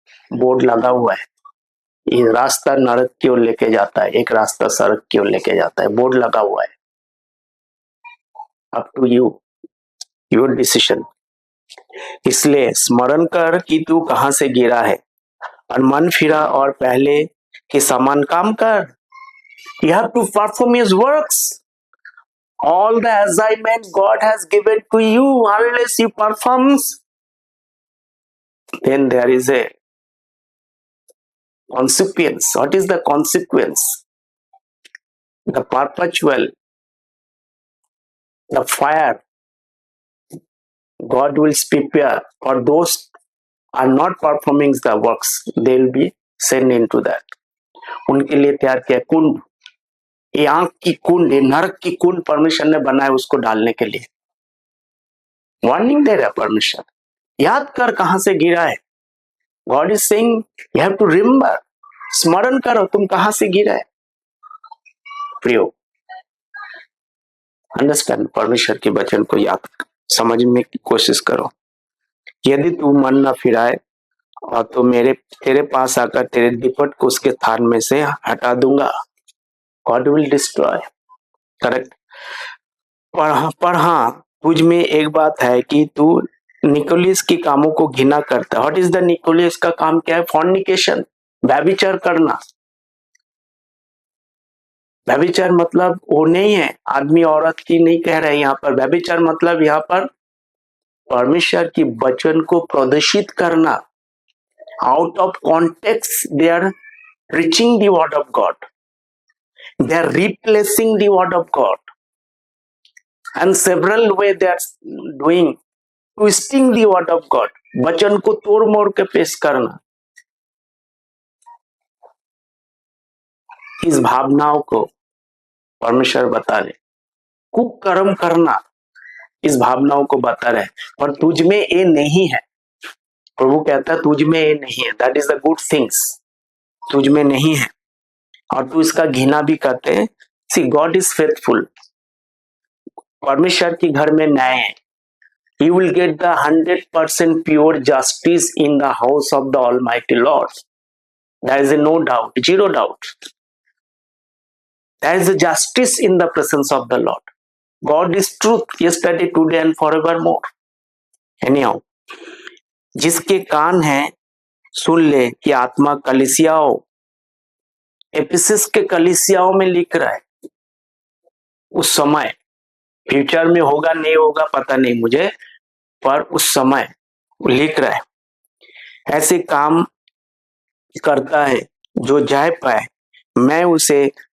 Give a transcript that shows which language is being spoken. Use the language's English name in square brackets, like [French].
[Hindi] Board लगा हुआ है, ये रास्ता नरक की ओर लेके जाता है, एक रास्ता सड़क की ओर लेके जाता है, बोर्ड लगा हुआ है। [English] Up to you, your decision. [Hindi] इसलिए स्मरण कर कि तू कहां से गिरा है और मन फिरा और पहले के समान काम कर। [English] You have to perform his works. All the assignment God has given to you, unless you perform, then there is a consequence. What is the consequence? The perpetual, the fire God will prepare for those are not performing the works. They will be sent into that. [Hindi] उनके लिए तैयार किया कुंड, ये आंख की कुंड, ये नरक की कुंड परमेश्वर ने बनाया उसको डालने के लिए। वार्निंग दे रहा है परमेश्वर, याद कर कहां से गिरा है। [English] God is saying you have to remember, [Hindi] स्मरण करो तुम कहां से गिरा है। प्रियो, अंडरस्टैंड, परमेश्वर के वचन को याद समझने की कोशिश करो। यदि तू मन न फिराए और तो तेरे पास आकर तेरे दिपट को उसके थान में से हटा दूंगा। [English] God will destroy, correct. [Hindi] पर हाँ, तुझ में एक बात है कि तू निकोलियस की कामों को घृणा करता है। [English] what is the [Hindi] निकोलियस का काम क्या है? फॉर्निकेशन, व्यभिचार करना। व्यभिचार मतलब वो नहीं है आदमी औरत की, नहीं कह रहे यहाँ पर। व्यभिचार मतलब यहाँ पर परमेश्वर की वचन को प्रदर्शित करना। [English] out of context they are preaching the word of God, they are replacing the word of God, and several way they are doing, twisting the word of God, [Hindi] वचन को तोड़ मोड़ के पेश करना। इस भावनाओं को परमेश्वर बता रहे, कुकर्म करना, इस भावनाओं को बता रहे। पर तुझ में ये नहीं है, प्रभु कहता है तुझ में ये नहीं है। [English] that is the good things, [Hindi] तुझ में नहीं है और तू इसका घृणा भी करते हैं। [English] see God is faithful, [Hindi] परमेश्वर की घर में न्याय है। [English] You will get the 100% pure justice in the house of the Almighty Lord. There is no doubt, zero doubt. There is a justice in the presence of the Lord. God is truth, yesterday, today and forevermore. [Hindi] Anyhow, जिसके कान हैं सुन ले कि आत्मा कलीसियाओं, Ephesus के कलीसियाओं में लिख रहा है। उस समय, फ्यूचर में होगा नहीं होगा पता नहीं मुझे, पर उस समय लिख रहा है ऐसे काम करता है जो जाय पाए, मैं उसे